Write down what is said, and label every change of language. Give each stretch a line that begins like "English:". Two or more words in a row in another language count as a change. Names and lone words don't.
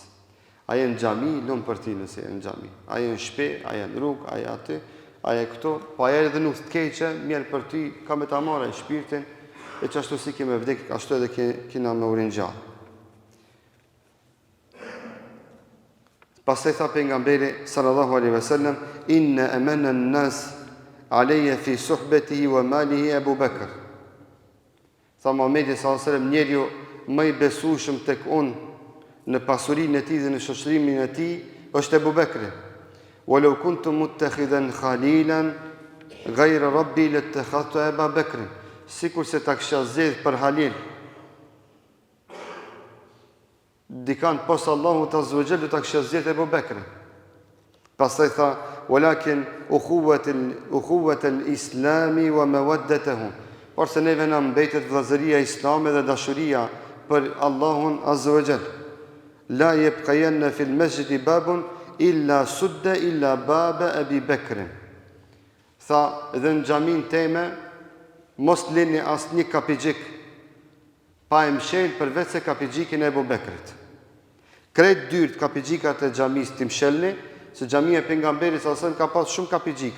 Albanian: Aje në gjami, lumë për ti nëse e në gjami. Aje në shpe, aje në rrug, aje aty, aje këto. Po aje edhe nuk të keqe, mjerë për ti, ka me ta marrë e shpirtin, e që ashtu si kime vdek, ashtu edhe kina me urin gjallë. Pastaj tha pejgamberi
Arabic: صلى الله عليه وسلم إن أمن الناس علي في صحبته وماله Abu Bakr.
Albanian: Tha Muhamedi
Arabic: صلى الله عليه وسلم,
Albanian: njeriu më i besueshëm tek unë në pasurinë e tij dhe në shoqërimin e tij është Abu Bekri.
Arabic: ولو كنت متخذا خليلا غير ربي لاتخذت أبا بكر.
Albanian: Sikur se ta kisha zgjedh për halil dikan pos Allahu
Arabic: عز وجل,
Albanian: ta kisha zgjedh Abu Bekrin. Pastaj tha,
Arabic: ولكن أخوة الإسلام ومودته.
Albanian: Por se neve na mbetet vëllazëria islame dhe dashuria për Allahun
Arabic: عز وجل. لا يبقين في المسجد باب إلا سد إلا باب أبي بكر.
Albanian: Tha, dhe në xhamin teme mos lini asnjë kapixhik pa e mshel përveç se kapixhikin e Abu Bekrit. Krejt dyrt kapixhikat e xhamisë tim shelni, se xhamia e pejgamberit
Arabic: صلى الله عليه وسلم
Albanian: ka pas shumë kapixhika.